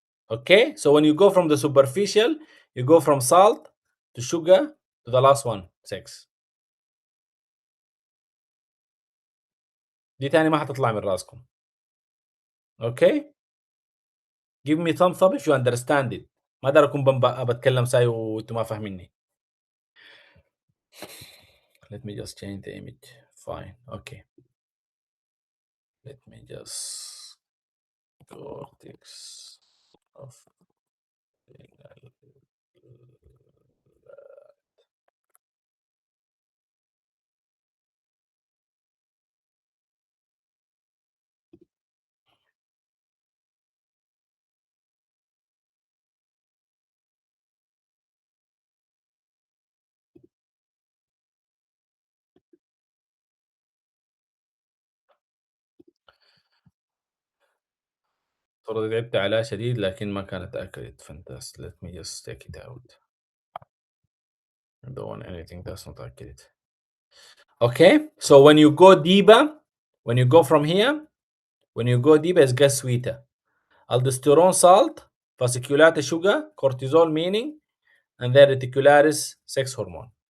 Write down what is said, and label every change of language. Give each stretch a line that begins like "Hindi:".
English: Okay, so when you go from the superficial, you go from salt to sugar to the last one, sex.
Arabic: دي تاني ما حتطلع من راسكم.
English: Okay, give me thumbs up if you understand it.
Arabic: ما دار اكون بتكلم ساي وانتم ما فاهميني.
English: Let me just change the image. Fine. Okay. Let me just cortex of
Arabic: ترى لعبت عليها شديد لكن ما كانت accurate.
English: Fantastic. Let me just take it out. I don't want anything that's not accurate. Okay, so when you go deeper, when you go from here, when you go deeper, it gets sweeter. Aldosterone salt, fasciculata sugar, cortisol meaning, and then reticularis sex hormone.